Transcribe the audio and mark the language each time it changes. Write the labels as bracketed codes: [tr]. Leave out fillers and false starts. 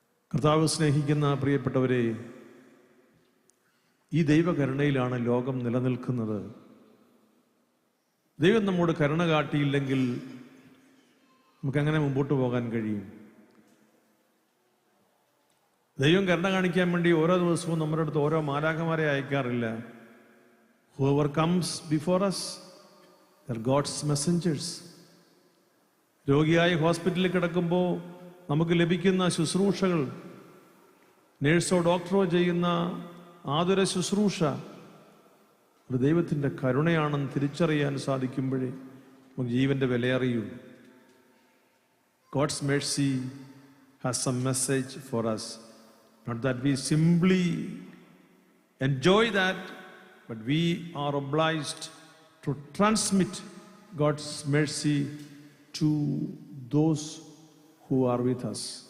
[ml] കർത്താവ് സ്നേഹിക്കുന്ന പ്രിയപ്പെട്ടവരെ, ഈ ദൈവകരുണയിലാണ് ലോകം നിലനിൽക്കുന്നത്. ദൈവം നമ്മോട് കരുണ കാട്ടിയില്ലെങ്കിൽ നമുക്കെങ്ങനെ മുമ്പോട്ട് പോകാൻ കഴിയും? ദൈവം കരുണ കാണിക്കാൻ വേണ്ടി ഓരോ ദിവസവും നമ്മുടെ അടുത്ത് ഓരോ മാലാഖമാരെ അയക്കാറില്ല. [en] Whoever comes before us, they're God's messengers. [ml] രോഗിയായി ഹോസ്പിറ്റലിൽ കിടക്കുമ്പോൾ നമുക്ക് ലഭിക്കുന്ന ശുശ്രൂഷകൾ, നേഴ്സോ ഡോക്ടറോ ചെയ്യുന്ന ആതുര ശുശ്രൂഷ ഒരു ദൈവത്തിൻ്റെ കരുണയാണെന്ന് തിരിച്ചറിയാൻ സാധിക്കുമ്പോഴേ നമുക്ക് ജീവന്റെ വിലയറിയൂ. [en] God's mercy has some message for us. Not that we simply enjoy that, but we are obliged to transmit God's mercy to those who are with us.